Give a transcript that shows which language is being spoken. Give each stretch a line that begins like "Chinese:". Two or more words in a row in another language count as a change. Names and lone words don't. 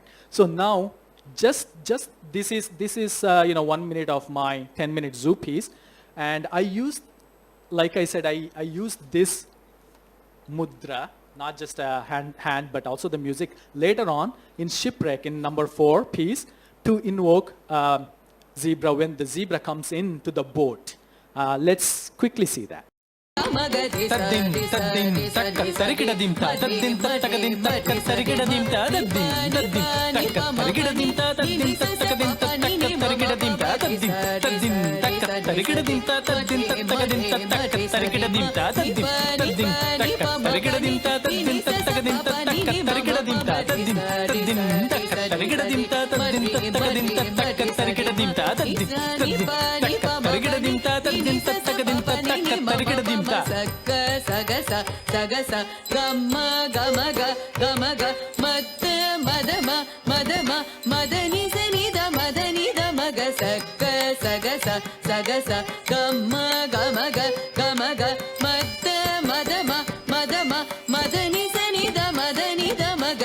English: So now, just this is 1 minute of my 10-minute zoo piece, and I used, like I said, I used this mudra, not just a hand, but also the music later on in Shipwreck in number 4 piece, to invoke zebra when the zebra comes into the boat. Let's quickly see that. Taddin, taddin, takka, tarikida dimta, taddin, takadin, takka, tarikida dimta, taddin, taddin, takka, tarikida dimta, taddin, takadin, takka, tarikida dimta, taddin, taddin, takka, tarikida dimta, taddin, takadin, takka, tarikida dimta, taddin, taddin, takka, tarikida dimta, taddin, takadin, takka, tarikida dimta, taddin, taddin, takka, tarikida dimta, taddin, takadin, takka, tarikida dimta, taddin, taddin, takka, tarikida dimta, taddin, takadin, takka, tarikida dimta. Sakka sagasa sagasa gamma gamaga gamaga matta madama madama madani sanida maga sakka sagasa sagasa gamma gamaga gamaga matta madama madama madani sanida maga